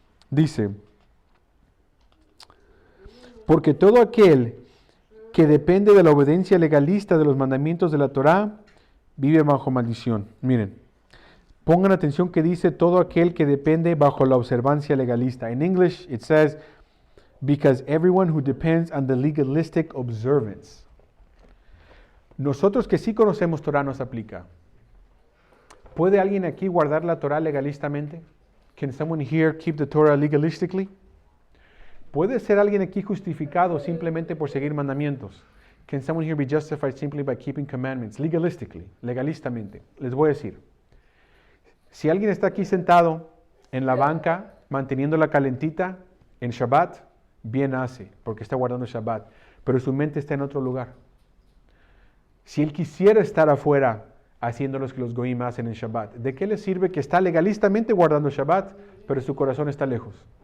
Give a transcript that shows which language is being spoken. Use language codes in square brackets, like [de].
[es] Dice, porque todo aquel que depende de la obediencia legalista de los mandamientos de la Torá, vive bajo maldición. Miren, pongan atención que dice todo aquel que depende bajo la observancia legalista. [en] In English it says, because everyone who depends on the legalistic observance. [es] Nosotros que sí conocemos Torah nos aplica. ¿Puede alguien aquí guardar la Torah legalistamente? [en] Can someone here keep the Torah legalistically? [es] ¿Puede ser alguien aquí justificado simplemente por seguir mandamientos? [en] Can someone here be justified simply by keeping commandments? Legalistically, [es] legalistamente. Les voy a decir. Si alguien está aquí sentado en la banca, manteniéndola calentita en Shabbat, bien hace, porque está guardando Shabbat, pero su mente está en otro lugar. Si él quisiera estar afuera haciendo lo que los goyim hacen en Shabbat, ¿de qué le sirve que está legalistamente guardando Shabbat, pero su corazón está lejos?